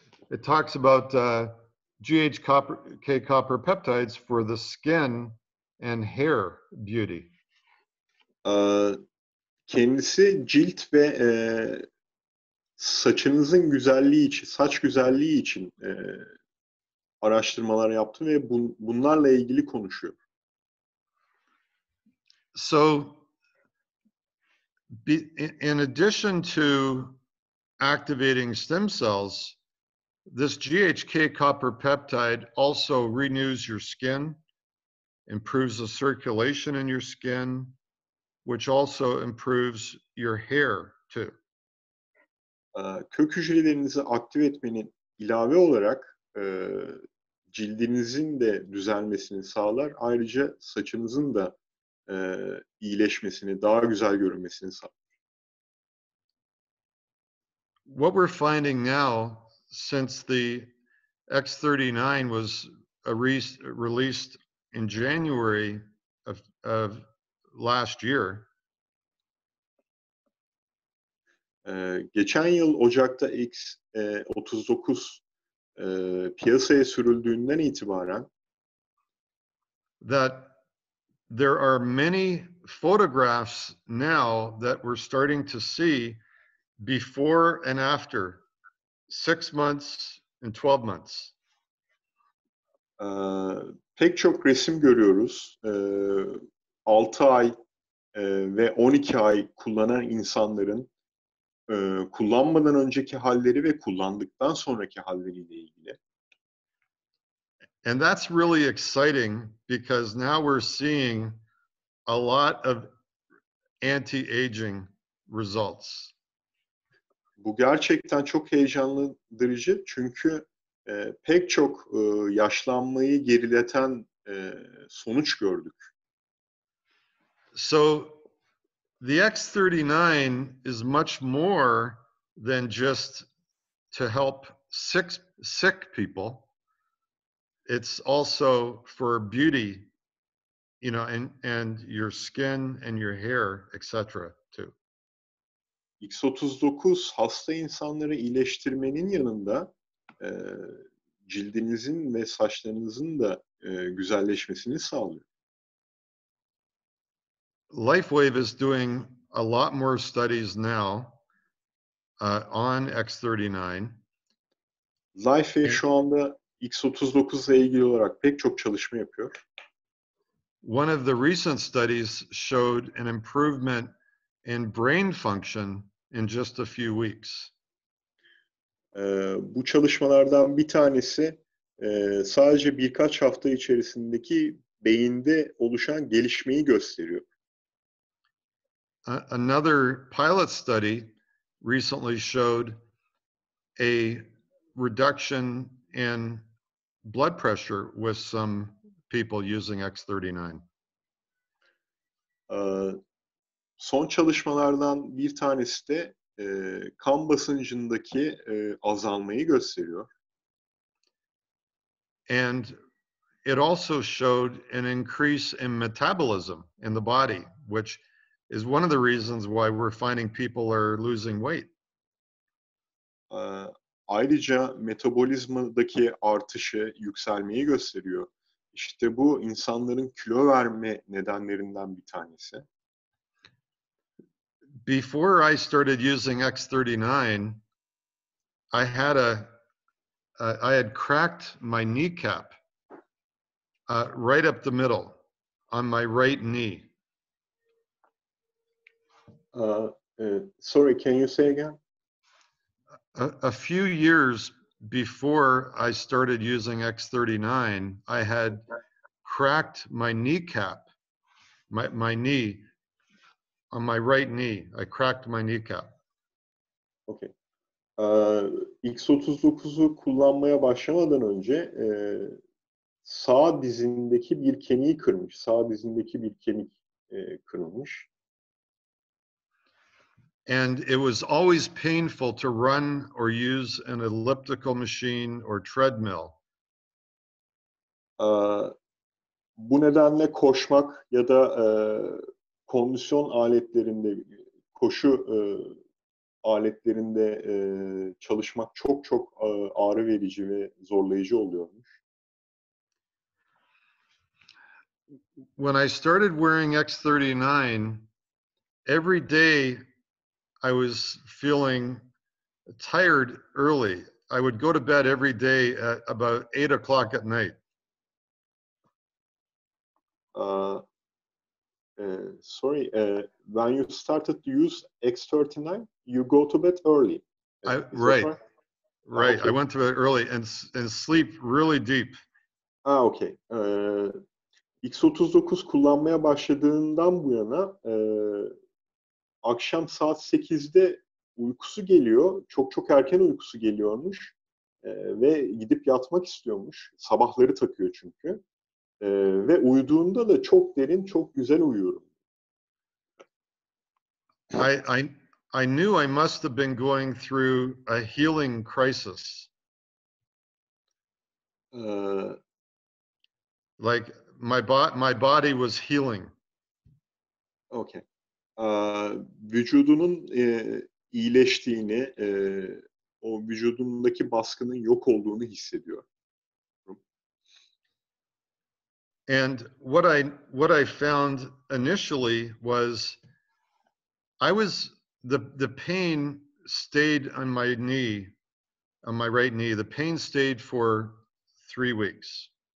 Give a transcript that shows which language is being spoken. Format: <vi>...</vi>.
<en>It talks about GHK copper peptides for the skin and hair beauty.</en> <tr>Kendisi cilt ve saçınızın güzelliği için, saç güzelliği için araştırmalar yaptı ve bunlarla ilgili konuşuyor.</tr> <en>So, in addition to activating stem cells, this GHK copper peptide also renews your skin, improves the circulation in your skin, which also improves your hair too.</en> <tr>Kök hücrelerinizi aktive etmenin ilave olarak cildinizin de düzelmesini sağlar. Ayrıca saçınızın da iyileşmesini, daha güzel görünmesini sağlar.</tr> <en>What we're finding now, since the X39 was released in January of last year,</en> <tr>geçen yıl Ocak'ta X39 piyasaya sürüldüğünden itibaren</tr> <en>that there are many photographs now that we're starting to see before and after 6 months and 12 months.</en> <tr>Pek çok resim görüyoruz. 6 ay ve 12 ay kullanan insanların kullanmadan önceki halleri ve kullandıktan sonraki halleriyle ilgili.</tr> <en>And that's really exciting because now we're seeing a lot of anti-aging results.</en> <tr>Bu gerçekten çok heyecanlandırıcı çünkü pek çok yaşlanmayı gerileten sonuç gördük.</tr> <en>So the X39 is much more than just to help sick people. It's also for beauty, you know, and your skin and your hair, etc. too.</en> <tr>X39 hasta insanları iyileştirmenin yanında e, cildinizin ve saçlarınızın da güzelleşmesini sağlıyor.</tr> <en>Lifewave is doing a lot more studies now on X39.</en> <tr>Lifewave şu anda X39 ile ilgili olarak pek çok çalışma yapıyor.</tr> <en>One of the recent studies showed an improvement in brain function in just a few weeks.</en> <tr>Bu çalışmalardan bir tanesi sadece birkaç hafta içerisindeki beyinde oluşan gelişmeyi gösteriyor.</tr> <en>Another pilot study recently showed a reduction in blood pressure with some people using X39.</en> <tr>Son çalışmalardan bir tanesi de kan basıncındaki azalmayı gösteriyor.</tr> <en>And it also showed an increase in metabolism in the body, which is one of the reasons why we're finding people are losing weight.</en> <tr>Ayrıca metabolizmadaki artışı, yükselmeyi gösteriyor. İşte bu insanların kilo verme nedenlerinden bir tanesi.</tr> <en>Before I started using X39, I had cracked my kneecap right up the middle on my right knee. Sorry, can you say again? A few years before I started using X39, I had cracked my kneecap, my knee, on my right knee. I cracked my kneecap. Okay.</en> <tr>X39'u kullanmaya başlamadan önce sağ dizindeki bir kemiği kırmış. Sağ dizindeki bir kemik kırılmış.</tr> <en>And it was always painful to run or use an elliptical machine or treadmill.</en> <tr>Bu nedenle koşmak ya da kondisyon aletlerinde, koşu aletlerinde çalışmak çok ağrı verici ve zorlayıcı oluyormuş.</tr> <en>When I started wearing X39, every day I was feeling tired early. I would go to bed every day at about 8 o'clock at night. Sorry, when you started to use X39, you go to bed early. Right. Right. Okay. I went to bed early and sleep really deep. Okay.</en> <tr>X39 kullanmaya başladığından bu yana akşam saat 8'de uykusu geliyor. Çok erken uykusu geliyormuş. Ve gidip yatmak istiyormuş. Sabahları takıyor çünkü. Ve uyuduğunda da çok derin, çok güzel uyuyorum.</tr> <en>I knew I must have been going through a healing crisis. Like my body was healing. Okay.</en> <tr>Vücudunun iyileştiğini, o vücudundaki baskının yok olduğunu hissediyor.</tr> <en>And what I found initially was the pain stayed on my knee, on my right knee. The pain stayed for 3 weeks.</en>